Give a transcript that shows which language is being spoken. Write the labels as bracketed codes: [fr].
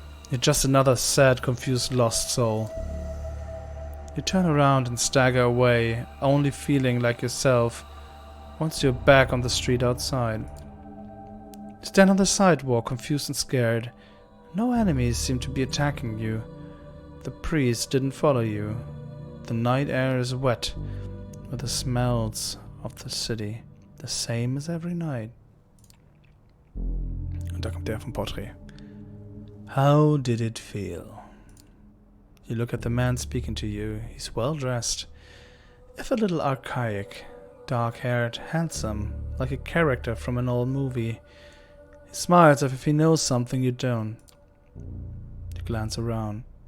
[en] You're just another sad, confused, lost soul. You turn around and stagger away, only feeling like yourself once you're back on the street outside. You stand on the sidewalk, confused and scared. No enemies seem to be attacking you. The priest didn't follow you. The night air is wet with the smells of the city, the same as every night. [de] Und da kommt der vom Porträt. [en] How did it feel? You look at the man speaking to you. He's well dressed, if a little archaic, dark-haired, handsome, like a character from an old movie. He smiles as if he knows something you don't. You glance around.